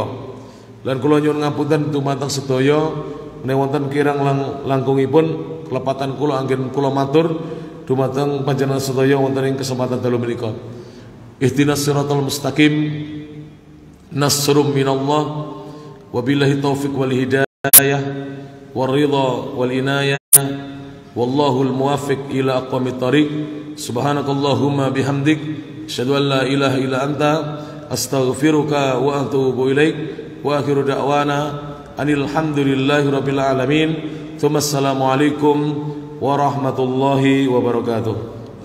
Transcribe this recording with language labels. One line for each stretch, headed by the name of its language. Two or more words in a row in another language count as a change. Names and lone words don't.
Javanese: Lan kula nyuwun ngapunten dumateng sedaya menawi wonten kirang langkungipun kelepatan kula anggen kula matur dumateng panjenengan sedaya wonten ing kesempatan dalu menika.
Arabic: اهدنا الصراط المستقيم، نصر من الله، وبالله التوفيق والهداية، والرضا والعناية, والله الموفق إلى أقوم الطريق. سبحانك اللهم وبحمدك، أشهد أن لا إله إلا أنت، أستغفرك وأتوب إليك. وآخر دعوانا أن الحمد لله رب العالمين. السلام عليكم ورحمة الله وبركاته.